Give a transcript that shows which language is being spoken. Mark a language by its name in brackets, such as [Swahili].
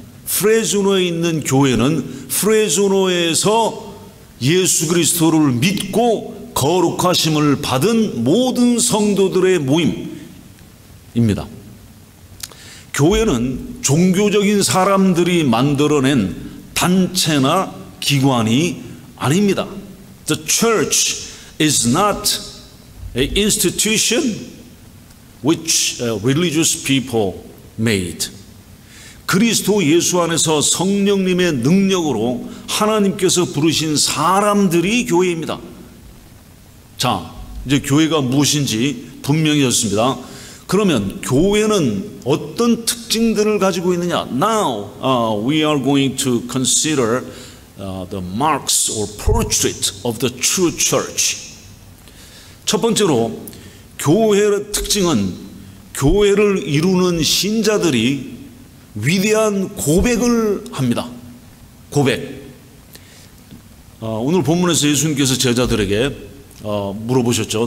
[Korean] 프레조노에 있는 교회는 프레조노에서 예수 그리스도를 믿고 거룩하심을 받은 모든 성도들의 모임입니다. 교회는 종교적인 사람들이 만들어낸 단체나 기관이 아닙니다. [English] The church is not an institution which religious people made. [Korean] 그리스도 예수 안에서 성령님의 능력으로 하나님께서 부르신 사람들이 교회입니다. 자, 이제 교회가 무엇인지 분명해졌습니다. 그러면 교회는 어떤 특징들을 가지고 있느냐? [English] Now we are going to consider the marks or portrait of the true church. [Korean] 첫 번째로 교회의 특징은 교회를 이루는 신자들이 위대한 고백을 합니다. 고백. 오늘 본문에서 예수님께서 제자들에게 물어보셨죠.